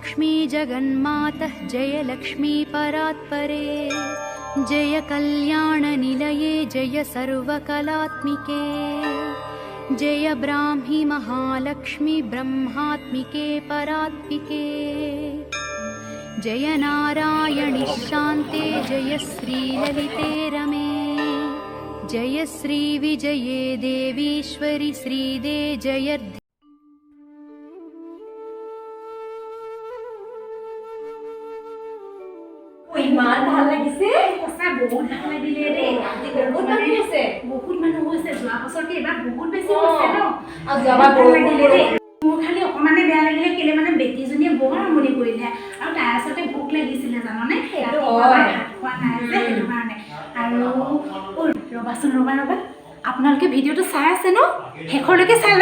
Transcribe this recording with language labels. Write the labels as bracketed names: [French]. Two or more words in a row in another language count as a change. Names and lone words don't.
[Sanskrit] जगन्मातः जय लक्ष्मी परात्परे जय कल्याणनिलये जय सर्वकलात्मिके जय ब्राह्मी महालक्ष्मी ब्रह्मात्मिके परात्मिके जय नारायणि शान्ते जय श्रीललिते रमे जय श्रीविजये देवीश्वरि श्रीदे जयर्धे [Assamese] ইমান ভাল লাগিছে সঁচা বহুত ভাল লাগিলে দেই বহুত মানুহ আছে বহুত মানুহ হৈছে যোৱা বছৰকে এইবাৰ বহুত বেছি হৈছে ন আৰু যোৱাবাৰ ভাল বহুত লাগিলে দেই মোৰ খালি অকণমানে বেয়া লাগিলে কেলে মানে বেটীজনীয়ে বৰ আমনি কৰিলে আৰু তাই আচলতে ভোক লাগিছিলে জাননে ৰাতিপুৱা ভাত খোৱা নাই যে সেইটো কাৰণে আৰু ৰ'বাচোন ৰ'বা আপোনালোকে ভিডিঅ'টো চাই আছে ন শেষলৈকে চালে